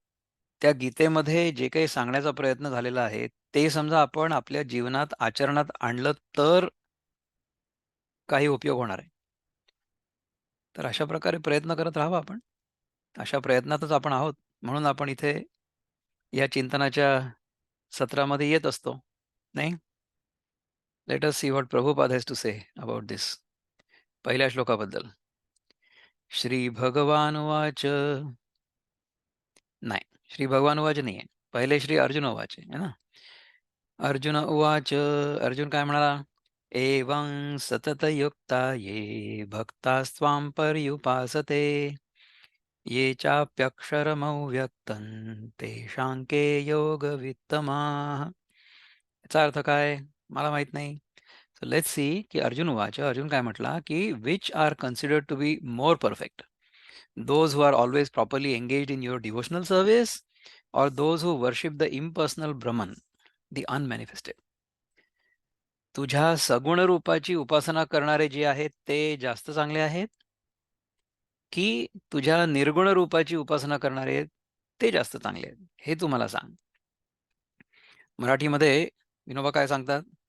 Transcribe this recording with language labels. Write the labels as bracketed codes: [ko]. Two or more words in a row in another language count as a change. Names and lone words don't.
[mr] त्या गीतेमध्ये जे काही सांगण्याचा प्रयत्न झालेला आहे, ते समजा आपण आपल्या जीवनात आचरणात आणलं तर काही उपयोग होणार आहे. तर अशा प्रकारे प्रयत्न करत राहावा आपण. अशा प्रयत्नातच आपण आहोत. म्हणून आपण इथे या चिंतनाच्या सत्रामध्ये येत असतो, नाही? [en] let us see what Prabhupada has to say about this. [mr] पहिल्या श्लोकाबद्दल. [sa] श्री भगवान उवाच. [mr] नाही, [sa] श्री भगवान उवाच [mr] नाहीये. पहिले श्री अर्जुन उवाच आहे ना? अर्जुन उवाच. अर्जुन काय म्हणाला? [sa] एवं सततयुक्ता ये भक्तास्त्वां पर्युपासते ये चाप्यक्षरमव्यक्तं तेषां के योगवित्तमाः. [mr] याचा अर्थ काय? मला माहित नाही. [en] so let's see [mr] की अर्जुन उवाच. अर्जुन काय म्हटला की [en] which are considered to be more perfect, those who are always properly engaged in your devotional service or those who worship the impersonal Brahman, the unmanifested. [mr] तुझ्या सगुण रूपाची उपासना करणारे जे आहेत ते जास्त चांगले आहेत, की तुझ्या निर्गुण रूपाची उपासना करणारे आहेत ते जास्त चांगले आहेत? हे तू मला सांग. मराठीमध्ये विनोबा काय सांगतात?